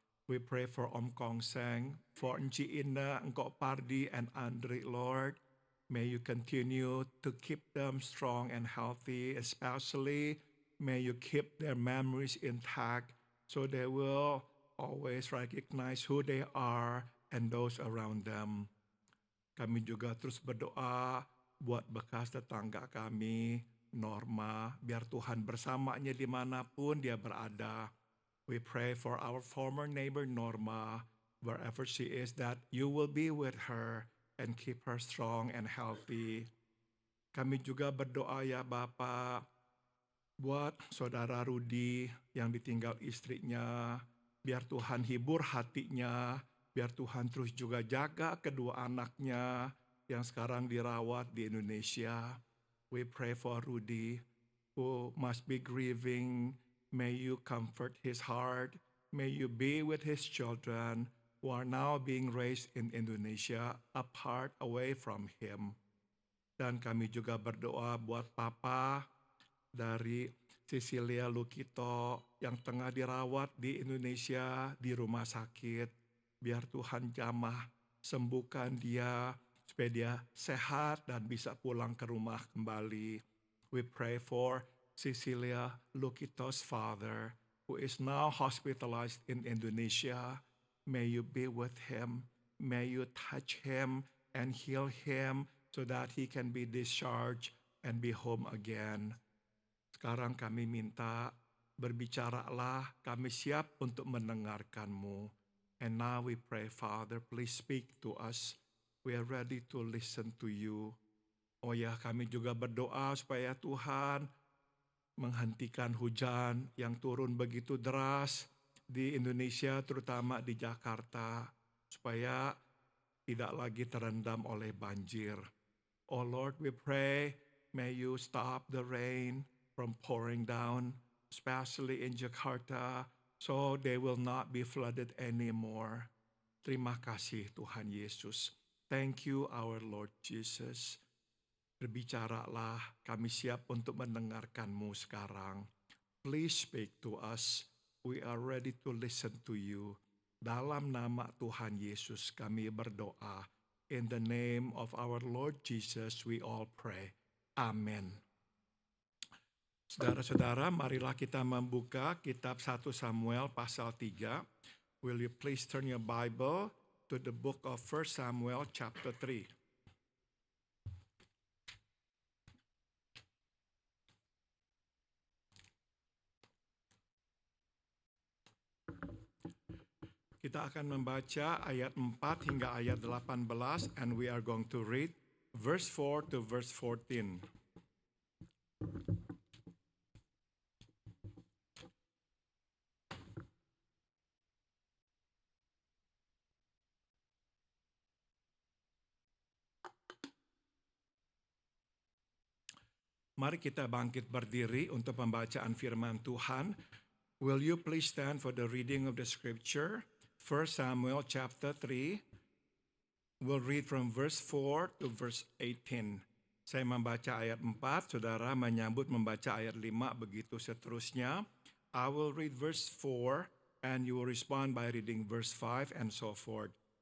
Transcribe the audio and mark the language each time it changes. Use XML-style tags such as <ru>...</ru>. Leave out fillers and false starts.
<en>We pray for Om Kongseng, for Encik Ina, Engkau Pardi, and Andri, Lord. May you continue to keep them strong and healthy, especially may you keep their memories intact so they will always recognize who they are and those around them.</en> <id>Kami juga terus berdoa buat bekas tetangga kami, Norma, biar Tuhan bersamanya dimanapun dia berada.</id> <en>We pray for our former neighbor Norma, wherever she is, that you will be with her and keep her strong and healthy.</en> <id>Kami juga berdoa ya Bapa, buat saudara Rudi yang ditinggal istrinya, biar Tuhan hibur hatinya, biar Tuhan terus juga jaga kedua anaknya yang sekarang dirawat di Indonesia.</id> <en>We pray for Rudy who must be grieving. May you comfort his heart. May you be with his children who are now being raised in Indonesia apart away from him.</en> <id>Dan kami juga berdoa buat Papa dari Cecilia Lukito yang tengah dirawat di Indonesia di rumah sakit. Biar Tuhan jamah sembuhkan dia supaya dia sehat dan bisa pulang ke rumah kembali.</id> <en>We pray for Cecilia Lukito's father who is now hospitalized in Indonesia. May you be with him. May you touch him and heal him so that he can be discharged and be home again.</en> <id>Sekarang kami minta, berbicaralah, kami siap untuk mendengarkan-Mu.</id> <en>And now we pray, Father, please speak to us. We are ready to listen to you.</en> <id>Oh ya, kami juga berdoa supaya Tuhan menghentikan hujan yang turun begitu deras di Indonesia, terutama di Jakarta, supaya tidak lagi terendam oleh banjir.</id> <en>Oh Lord, we pray, may you stop the rain from pouring down, especially in Jakarta, so they will not be flooded anymore.</en> <id>Terima kasih Tuhan Yesus.</id> <en>Thank you our Lord Jesus.</en> <id>Berbicaralah, kami siap untuk mendengarkan-Mu sekarang.</id> <en>Please speak to us. We are ready to listen to you.</en> <id>Dalam nama Tuhan Yesus kami berdoa.</id> <en>In the name of our Lord Jesus we all pray. Amen.</en> <id>Saudara-saudara, marilah kita membuka kitab 1 Samuel pasal 3.</id> <en>Will you please turn your Bible to the book of 1 Samuel chapter 3.</en> <id>Kita akan membaca ayat 4 hingga ayat 18</id> <en>and we are going to read verse 4 to verse 14.</en> <id>Mari kita bangkit berdiri untuk pembacaan firman Tuhan.</id> <en>Will you please stand for the reading of the scripture? 1 Samuel chapter 3. We'll read from verse 4 to verse 18.</en> <id>Saya membaca ayat 4, saudara menyambut membaca ayat 5, begitu seterusnya.</id> <en>I will read verse 4 and you will respond by reading verse 5 and so forth.</en>